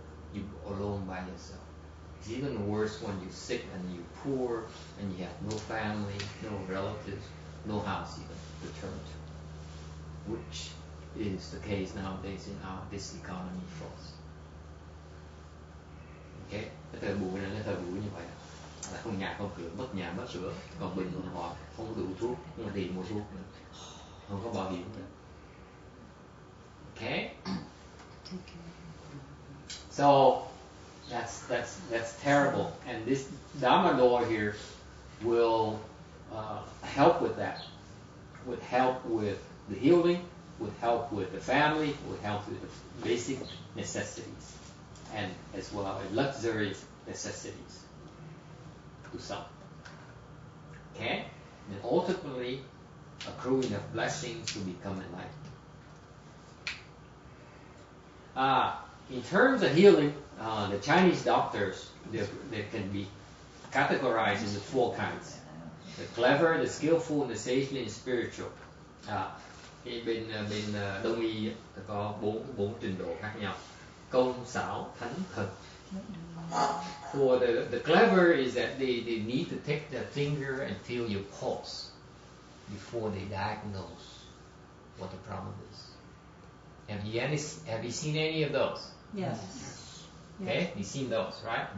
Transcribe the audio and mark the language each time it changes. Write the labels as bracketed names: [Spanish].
[English] You're alone by yourself. It's even worse when you're sick and you're poor and you have no family, no relatives, no house even to turn to, which is the case nowadays in this economy for us. Okay? [Vietnamese] Cái thời buổi này là thời buổi như vậy, là không nhà không cửa, mất nhà mất cửa, còn bệnh họ không đủ thuốc, không có tiền mua thuốc nữa, không có bảo hiểm nữa. [English] Okay? So that's terrible, and this Dharma door here will help with that, would help with the healing, would help with the family, would help with the basic necessities, and as well as luxury necessities to some. Okay? And ultimately accruing of blessings to become enlightened. In terms of healing, the Chinese doctors, they can be categorized into 4 kinds. The clever, the skillful, the sagely, and spiritual. [Vietnamese] Thì bên Đông y có 4 trình độ khác nhau. Công, xảo, thánh, thực. [English] For the clever is that they need to take their finger and feel your pulse before they diagnose what the problem is. Have you seen any of those? Yes. Okay, you've seen those, right?